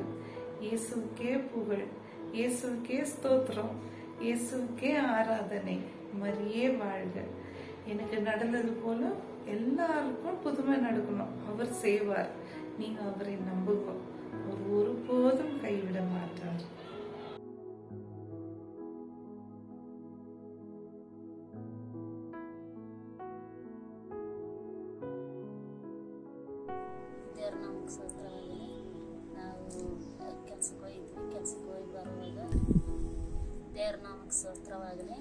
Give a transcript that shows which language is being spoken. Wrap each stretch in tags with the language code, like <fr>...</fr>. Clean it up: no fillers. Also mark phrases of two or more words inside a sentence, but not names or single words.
<ta>இயேசுக்கே புகழ், இயேசுக்கே ஸ்தோத்திரம், இயேசுக்கே ஆராதனை. மரியே வாழ்க. எனக்கு நடந்தது போல எல்லாருக்கும் புதுமை நடக்கணும். அவர் செய்வார். நீங்க அவரை நம்புங்க, அவர் ஒருபோதும் கைவிட மாட்டார்.</ta> <kn>ನಮ್ಗೆ ಸೂತ್ರವಾಗಿದೆ. ನಾವು ಕೆಲ್ಸಕ್ಕೆ ಹೋಗಿ ಬರುವಾಗ ದೇವ್ರ ನಮಗೆ ಸೂತ್ರವಾಗಲಿ.</kn>